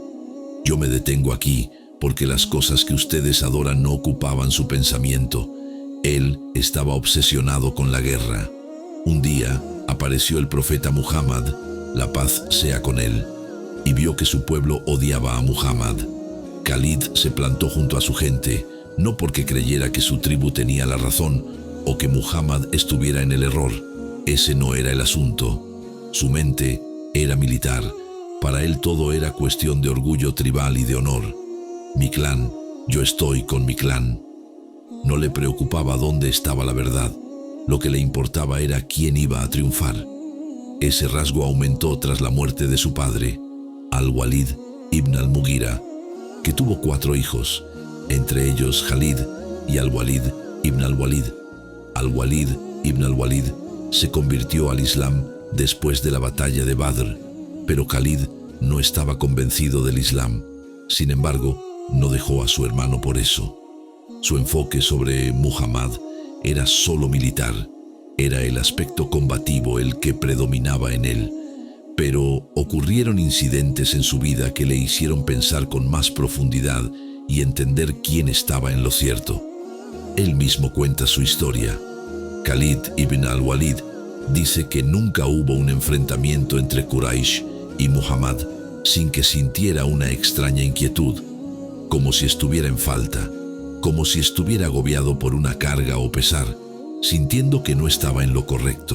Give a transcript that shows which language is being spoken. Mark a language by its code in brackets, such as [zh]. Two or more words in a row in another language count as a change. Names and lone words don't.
[es] Yo me detengo aquí porque las cosas que ustedes adoran no ocupaban su pensamiento. Él estaba obsesionado con la guerra. Un día apareció el profeta Muhammad, la paz sea con él, y vio que su pueblo odiaba a Muhammad. Khalid se plantó junto a su gente, no porque creyera que su tribu tenía la razón o que Muhammad estuviera en el error. Ese no era el asunto. Su mente era militar. Para él todo era cuestión de orgullo tribal y de honor. Mi clan, yo estoy con mi clan. No le preocupaba dónde estaba la verdad. Lo que le importaba era quién iba a triunfar. Ese rasgo aumentó tras la muerte de su padre, al-Walid ibn al-Mughira, que tuvo 4 hijos, entre ellos Khalid y al-Walid ibn al-Walid. Al-Walid ibn al-Walid se convirtió al Islam después de la batalla de Badr, pero Khalid no estaba convencido del Islam. Sin embargo, no dejó a su hermano por eso. Su enfoque sobre Muhammad era solo militar. Era el aspecto combativo el que predominaba en él. Pero ocurrieron incidentes en su vida que le hicieron pensar con más profundidad y entender quién estaba en lo cierto. Él mismo cuenta su historia. Khalid ibn al-Walid dice que nunca hubo un enfrentamiento entre Quraysh y Muhammad sin que sintiera una extraña inquietud, como si estuviera en falta, como si estuviera agobiado por una carga o pesar, sintiendo que no estaba en lo correcto.